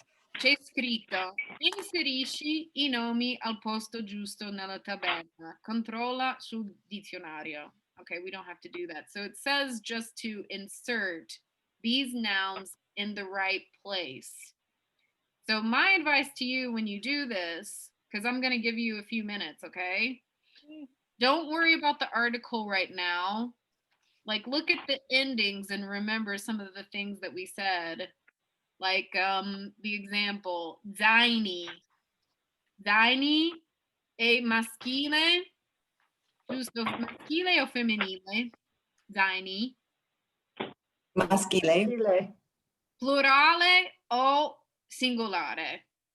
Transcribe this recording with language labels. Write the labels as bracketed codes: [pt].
[it] C'è scritto, inserisci i nomi al posto giusto nella tabella. Controlla sul dizionario. [en] Okay, we don't have to do that. So it says just to insert these nouns in the right place. So my advice to you when you do this, because I'm going to give you a few minutes, okay? Don't worry about the article right now. Like look at the endings and remember some of the things that we said. Like the example, zaini. [it] Zaini è maschile, giusto? Maschile o femminile? Zaini. Maschile. Maschile, Plurale o singolare?